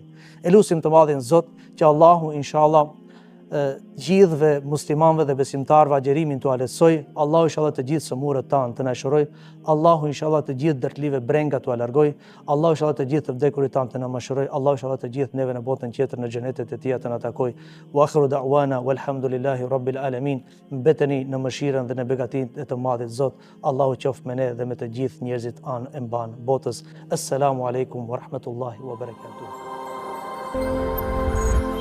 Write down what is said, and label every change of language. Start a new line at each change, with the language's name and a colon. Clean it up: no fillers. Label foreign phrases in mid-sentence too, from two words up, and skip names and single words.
Albanian: Elusim të madhin Zot që Allahu inshallah gjithëve muslimanëve dhe besimtarëve agjerimin t'u lehtësoj. Allahu inshallah të gjithë sëmurët tanë të na shëroj. Allahu inshallah të gjithë dërtlive brenga t'u largoj. Allahu inshallah të gjithë të vdekurit tanë të na mëshiroj. Allahu inshallah të gjithë neve në botën tjetër në xhenetet e tij të na takoj.
Arabic: وآخر دعوانا والحمد لله رب العالمين.
Albanian: Mbeteni në mëshirën dhe në begatinë e të madhit Zot. Allahu qoftë me ne dhe me të gjithë njerëzit anë e mban botës.
Arabic: السلام عليكم ورحمة الله وبركاته.